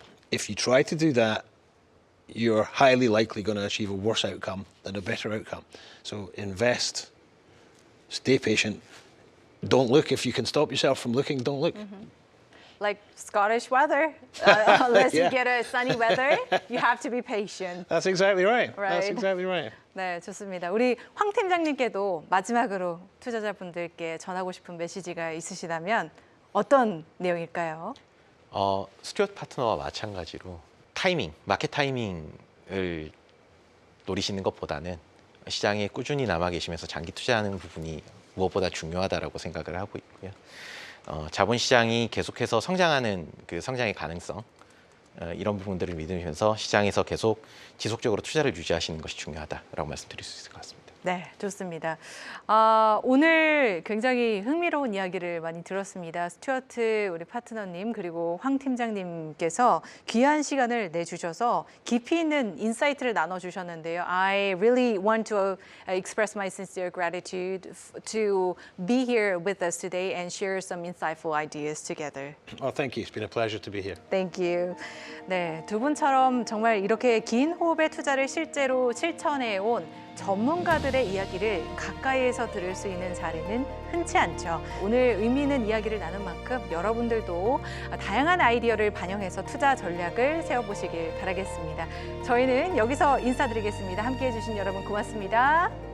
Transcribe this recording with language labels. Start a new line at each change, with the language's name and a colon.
English: If you try to do that, you're highly likely going to achieve a worse outcome than a better outcome. So invest, stay patient. Don't look. If you can stop yourself from looking, don't look. Like Scottish weather, unless Yeah. you get a sunny weather, you have to be patient. That's exactly right. Right. That's exactly right.
Korean: 네, 좋습니다. 우리 황 팀장님께도 마지막으로 투자자분들께 전하고 싶은 메시지가 있으시다면 어떤 내용일까요? 스튜어트 파트너와 마찬가지로 타이밍, 마켓 타이밍을 노리시는 것보다는 시장에 꾸준히 남아 계시면서 장기 투자하는 부분이 무엇보다 중요하다라고 생각을 하고 있고요. 자본시장이 계속해서 성장하는 그 성장의 가능성 이런 부분들을 믿으면서 시장에서 계속 지속적으로 투자를 유지하시는 것이 중요하다라고 말씀드릴 수 있을 것 같습니다. 네, 좋습니다. 오늘 굉장히 흥미로운 이야기를 많이 들었습니다. 스튜어트 우리 파트너님 그리고 황 팀장님께서 귀한 시간을 내주셔서 깊이 있는 인사이트를 나눠주셨는데요.
English: I really want to express my sincere gratitude to be here with us today and share some insightful ideas together. Oh, thank you. It's been a pleasure to be here. Thank you.
Korean: 네, 두 분처럼 정말 이렇게 긴 호흡의 투자를 실제로 실천해 온 전문가들의 이야기를 가까이에서 들을 수 있는 자리는 흔치 않죠. 오늘 의미 있는 이야기를 나눈 만큼 여러분들도 다양한 아이디어를 반영해서 투자 전략을 세워보시길 바라겠습니다. 저희는 여기서 인사드리겠습니다. 함께해 주신 여러분 고맙습니다.